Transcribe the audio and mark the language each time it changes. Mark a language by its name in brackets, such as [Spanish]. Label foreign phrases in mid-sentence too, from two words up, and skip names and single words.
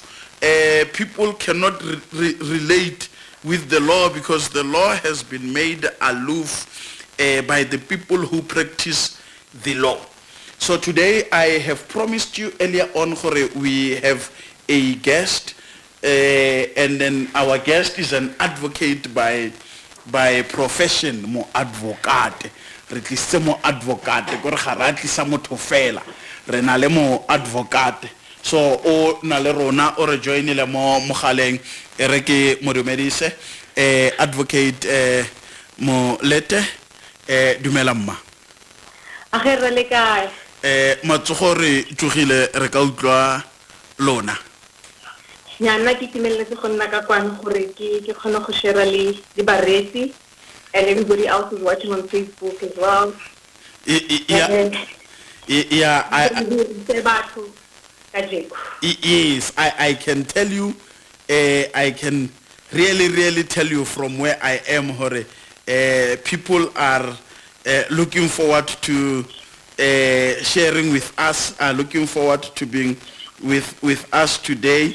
[English] People cannot relate with the law because the law has been made aloof by the people who practice the law. So today I have promised you earlier on, we have a guest, and then our guest is an advocate by profession, more advocate. [Tswana] Mo advocate, gore ga ra tlisa motho fela re na le mo advocate. So o na le rona o re joinile mo mogaleng e re ke modumedise advocate Molete dumela mma a ge re le kae matsogo re tsogile re ka utlwa lona nyana ke timeletse go nna ka kwana gore ke khona go share le baretsi [English] and everybody else is watching on Facebook as well. Yes, I can tell you, I can really tell you from where I am, Hore, people are looking forward to sharing with us, are looking forward to being with us today.